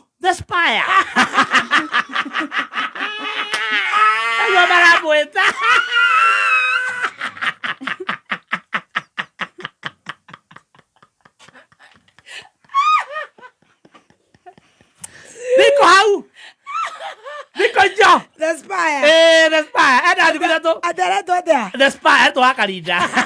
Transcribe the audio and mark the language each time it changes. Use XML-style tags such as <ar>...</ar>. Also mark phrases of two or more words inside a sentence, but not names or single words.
<ki>The Spire. Ayo marabweta. Niko hau. Niko njo. The Spire. The Spire. Ada thiko ithatũ. Adere tu atia. The Spire to wa Karinda.</ki>